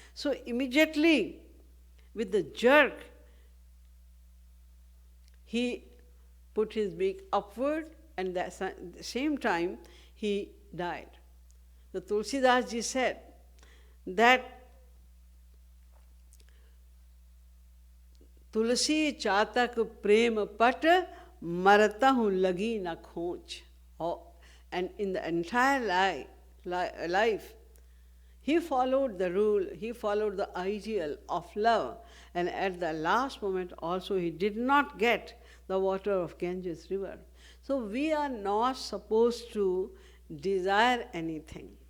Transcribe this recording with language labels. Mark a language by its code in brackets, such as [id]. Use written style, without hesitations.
[en] So immediately, with the jerk, he put his beak upward, and at the same time, he died. The Tulsidas ji said that [awa] तुलसी चातक प्रेम पट मरता हूँ लगी न खोज. [en] Oh, and in the entire life, he followed the rule, he followed the ideal of love, and at the last moment also he did not get the water of Ganges river. So we are not supposed to desire anything.